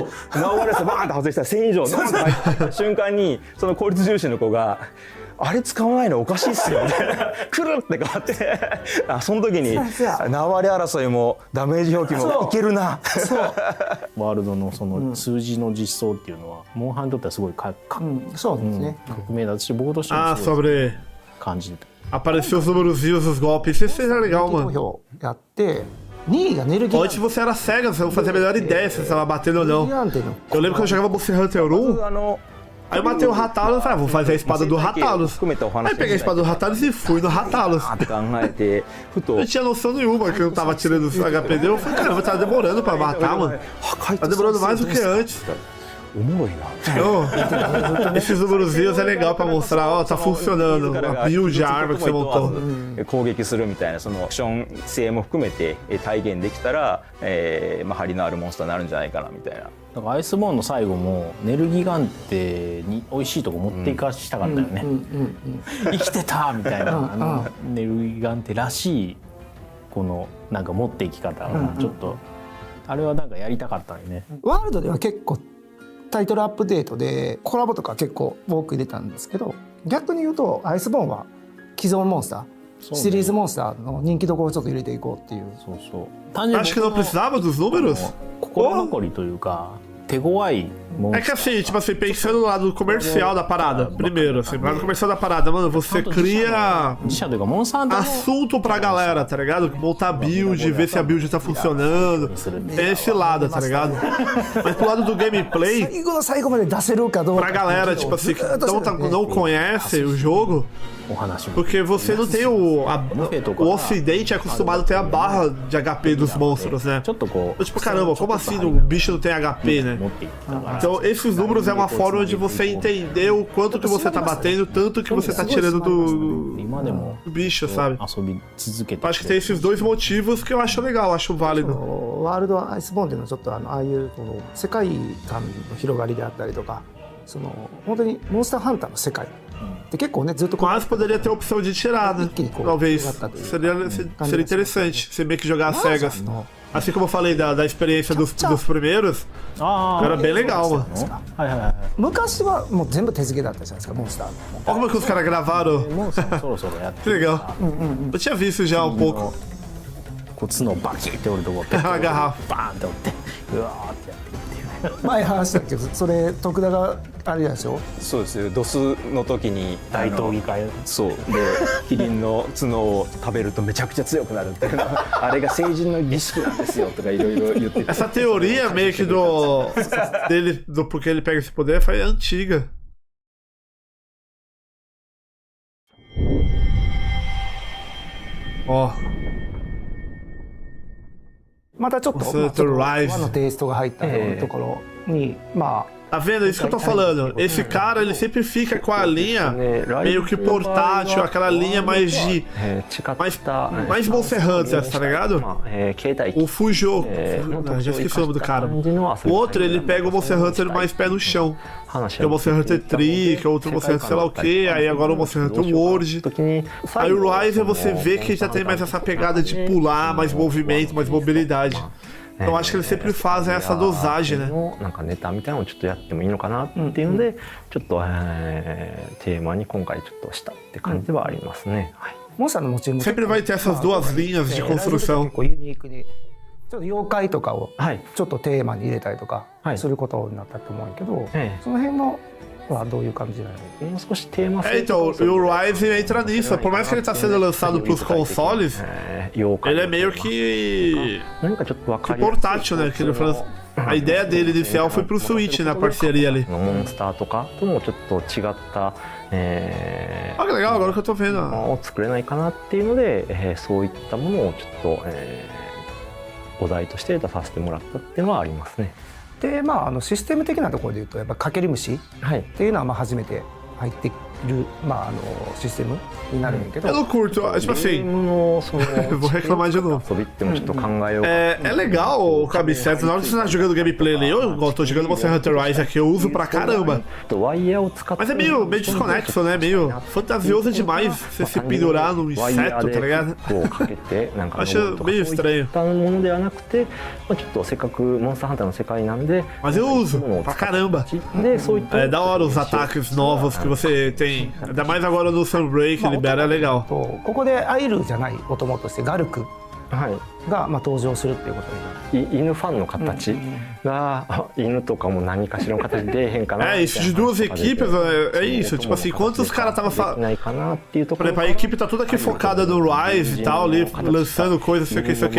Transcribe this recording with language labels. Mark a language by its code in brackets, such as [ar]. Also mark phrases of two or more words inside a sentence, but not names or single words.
[ja] 縄張りでバーンと外したら1000以上の入った瞬間にその効率重視の子があれ使わないのおかしいっすよみたいな、くるって変わって、その時に縄張り争いもダメージ表記もいけるな。ワールドのその数字の実装っていうのはモンハンにとってはすごいそうですね。革命だし、僕としても Ah, すごい [pt] sobre [ja] 感じてた。 [pt] aparecer os númerozinhos dos golpes. Isso era legal, [ja] 投 [pt] mano. [ja] 票やって2位がネルギガン [pt] Antes você era cega, você não fazia a menor ideia se você estava batendo ou [ja] ネル [pt] não. [ja] ギガンっていうの [pt] Eu lembro que eu jogava Monster Hunter 1, aí eu matei o Ratalos e falei, vou fazer a espada do Ratalos. Aí peguei a espada do Ratalos e fui no Ratalos. Não tinha noção nenhuma que eu não tava tirando os HP dele. Eu falei, caramba, tá demorando pra matar, mano. Tá demorando mais do que antes. Esses númerozinhos é legal pra mostrar, ó, tá funcionando. A build, a arma que você montou. [ja] 攻撃するみたいなそのアクション性も含めて体現できたら、張りのあるモンスターになるんじゃないかなみたいな。だからアイスボーンの最後もネルギガンテに美味しいとこ持っていかしたかったよね。生きてたみたいな、ネルギガンテらしいこのなんか持っていき方がちょっと、あれはなんかやりたかったよね。ワールドでは結構タイトルアップデートでコラボとか結構多く入れたんですけど、逆に言うとアイスボーンは既存モンスター、シリーズモンスターの人気どころをちょっと入れていこうっていう。そうそう。単純に [pt] Acho que não precisava dos números. [ja] 心残りというか手強いモン [pt] É [ja] ス [pt] que [ja] ター。 [pt] assim, tipo assim, pensando no lado comercial da parada, primeiro, assim, no lado comercial da parada, mano, você cria [ja] 自社というかモンスターハンターの [pt] assunto pra galera, tá ligado? Montar build, ver se a build tá funcionando. Tem esse lado, tá ligado? Mas pro lado do gameplay, [ja] 最後の最後まで出せるかどうか [pt] pra galera, tipo assim, que não conhece o jogo, [ja] お話も。 [pt] Porque você não tem o ocidente é acostumado a ter a barra de HP dos monstros, né? Tipo, caramba, como assim o bicho não tem HP, né? Então esses números é uma forma de você entender o quanto que você tá batendo, tanto que você tá tirando do bicho, sabe? Acho que tem esses dois motivos que eu acho legal, acho válido. [ja] ワールドアイスボーンっていうのはちょっとああいうこの世界観の広がりであったりとか、その本当にモンスターハンターの世界って結構ねずっと [pt] Mas poderia ter a opção de tirar, né? Talvez. Seria interessante você meio que jogar às cegas. Assim como eu falei da experiência dos primeiros, era bem legal, mano. [ja] 昔はもう全部手付けだったじゃないですか、モンスターの。 [pt] Olha como é que os caras gravaram. Que legal. Eu tinha visto já um pouco. [ja] こう角をバキって折るとこバーンって折ってうわーってやっていくっていうね。前話したけど、それ徳田があれでしょ。そうですよ。ドスの時に大闘技会そうでキリンの角を食べるとめちゃくちゃ強くなるっていうのはあれが成人の儀式なんですよとかいろいろ言ってて。 [pt] Essa teoria meio que do porque ele pega esse poder foi antiga. Ó. [ja] またちょっと和のテイストが入ったところにまあ [pt] Tá vendo? É isso que eu tô falando. Esse cara, ele sempre fica com a linha meio que portátil, aquela linha mais de... mais Monster Hunter, tá ligado? O Fujo... já esqueci o nome do cara. O outro, ele pega o Monster Hunter mais pé no chão. Que é o Monster Hunter Tree, que é outro Monster Hunter sei lá o que, aí agora o Monster Hunter World. Aí o Rise você vê que já tem mais essa pegada de pular, mais movimento, mais mobilidade. Então acho que eles sempre fazem essa dosagem, né? [ja] なんかネタみたいなのをちょっとやってもいいのかなっていうので、ちょっとテーマに今回ちょっとしたって感じではありますね。はい。モンスターのモチーフ [pt] Sempre vai ter essas duas linhas de construção. [ja] 結構ユニークにちょっと妖怪とかをちょっとテーマに入れたりとかすることになったと思うんやけど、その辺のはどういう感じなの？もう少しテーマ [pt] Então, o Rise entra nisso. Por mais que ele tá sendo lançado pros consoles, ele é meio que portátil, né? A ideia dele inicial foi pro Switch, na parceria ali. [ja] モンスターとかともちょっと違った、 [pt] Ah, que legal, agora que eu tô vendo. [ja] を作れないかなっていうので、そういったものをちょっと、お題として出させてもらったっていうのはありますね。でまあシステム的なところで言うとやっぱかける虫っていうのはまあ初めて入っているまあシステムになるんやけど。 [pt] Eu não curto, tipo assim. Vou reclamar de novo. É legal o cabeçalho. Na hora que você tá jogando gameplay ali, eu tô jogando Monster Hunter Rise aqui, eu uso pra caramba. Mas é meio desconexo, né? Meio fantasioso demais você se pendurar num inseto, tá ligado? Acho meio estranho. Mas eu uso pra caramba. É da hora os ataques novos que você tem. Ainda mais agora no Sunbreak libera, é legal. [ja] ここでアイルじゃないお供としてガルクがまあ登場するっていうことになる。犬ファンの形が犬とかも何かしらの形で出へんかな。 [pt] Isso de duas equipes é isso. Tipo assim, quantos os caras estavam falando. Por exemplo, a equipe tá toda aqui focada no Rise e tal, ali lançando coisas, isso aqui.